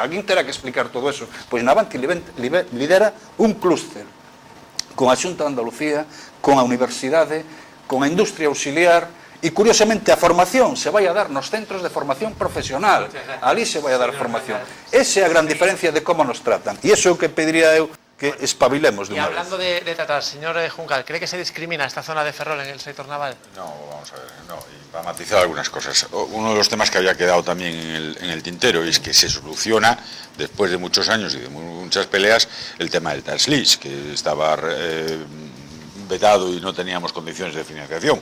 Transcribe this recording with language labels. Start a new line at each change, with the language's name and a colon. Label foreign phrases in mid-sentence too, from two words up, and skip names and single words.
Galician: Alguén terá que explicar todo eso. Pois Navantia lidera un clúster con a Xunta de Andalucía, con a universidade, con a industria auxiliar, e curiosamente a formación se vai a dar nos centros de formación profesional. Ali se vai a dar formación. Esa é a gran diferencia de como nos tratan. E iso é o que pediría eu, que espabilemos de
Spanish: Y
Galician: unha vez.
Spanish: hablando de tratar, señor Juncal, ¿cree que se discrimina esta zona de Ferrol en el sector naval? No, vamos a ver, no, y para matizar algunas cosas. Uno de los temas que había quedado también en el tintero es que se soluciona, después de muchos años y de muchas peleas, el tema del
English: tax lease,
Spanish: que estaba vetado y no teníamos condiciones de financiación.